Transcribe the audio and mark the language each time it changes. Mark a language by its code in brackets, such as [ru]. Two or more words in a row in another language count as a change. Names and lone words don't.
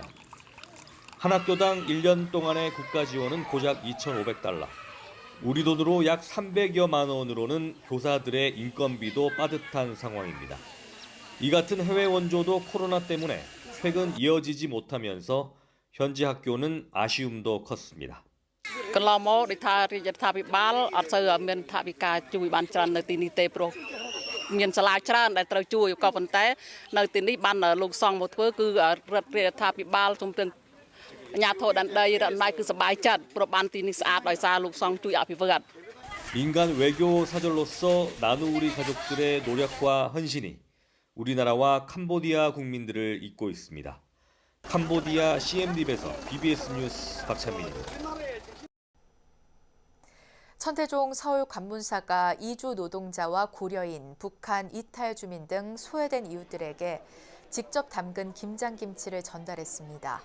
[ko] 한 학교당 1년 동안의 국가 지원은 고작 2,500달러. 우리 돈으로 약 300여만 원으로는 교사들의 인건비도 빠듯한 상황입니다. 이 같은 해외 원조도 코로나 때문에 최근 이어지지 못하면서 현지 학교는 아쉬움도 컸습니다. [km] កន្លងមកដោយថារាជរដ្ឋាភិបាលអត់សូវមានថវិកាជួយបានច្រើននៅទីនេះទេព្រោះមានសាលាច្រើនដែលត្រូវជួយក៏ប៉ុន្តែនៅទីនេះបានលោកសង្ឃមកធ្វើគឺរដ្ឋាភិបាលជំទាស់អាជ្ញាធរដែនដីរដ្ឋអំណាចគឺសប្បាយចិត្តព្រោះបានទីនេះស្អាតដោយសារលោកសង្ឃជួយអភិវឌ្ឍ [ko] 민간 외교 사절로서 나누우리 가족들의 노력과 헌신이 우리나라와 캄보디아 국민들을 잇고 있습니다. 캄보디아 CM립에서 BBS 뉴스 박찬민입니다. 천태종 서울 관문사가 이주 노동자와 고려인, 북한 이탈 주민 등 소외된 이웃들에게 직접 담근 김장김치를 전달했습니다.